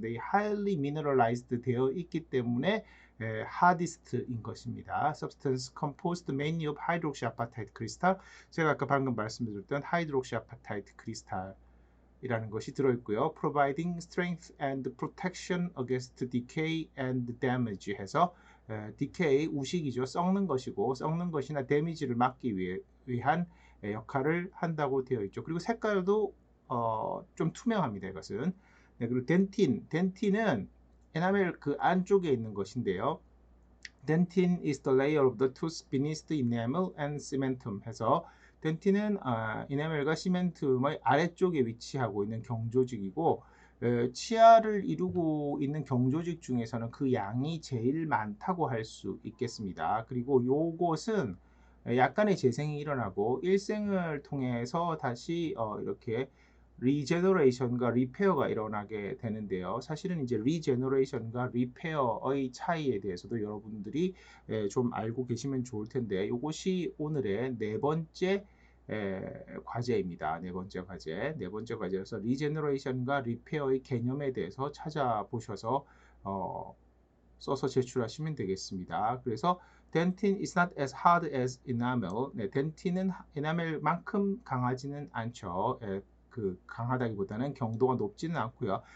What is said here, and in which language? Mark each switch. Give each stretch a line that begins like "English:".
Korean: 네,
English: highly mineralized
Korean: 되어 있기 때문에 hardest인 것입니다.
English: Substance composed mainly of hydroxyapatite crystal.
Korean: 제가 아까 방금 말씀드렸던 hydroxyapatite crystal 이라는 것이 들어있고요.
English: Providing strength and protection against decay and damage 해서 decay,
Korean: 우식이죠. 썩는 것이고 썩는 것이나 데미지를 막기 위한 역할을 한다고 되어 있죠. 그리고 색깔도 좀 투명합니다. 이것은. 네, 그리고 덴틴은 에나멜 그 안쪽에 있는 것인데요.
English: Dentin is the layer of the tooth beneath the enamel and cementum
Korean: 해서 덴틴은 이네멜과 시멘tum의 아래쪽에 위치하고 있는 경조직이고 치아를 이루고 있는 경조직 중에서는 그 양이 제일 많다고 할 수 있겠습니다. 그리고 요것은 약간의 재생이 일어나고 일생을 통해서 다시 이렇게 리제너레이션과 리페어가 일어나게 되는데요. 사실은 이제 리제너레이션과 리페어의 차이에 대해서도 여러분들이 좀 알고 계시면 좋을 텐데 이것이 오늘의 네 번째 과제입니다. 네 번째 과제. 네 번째 과제여서 리제너레이션과 리페어의 개념에 대해서 찾아보셔서 써서 제출하시면 되겠습니다.
English: 그래서 dentin is not as hard as enamel.
Korean: 네, 덴틴은 에나멜만큼 강하지는 않죠. 그 강하다기보다는 경도가 높지는 않고요.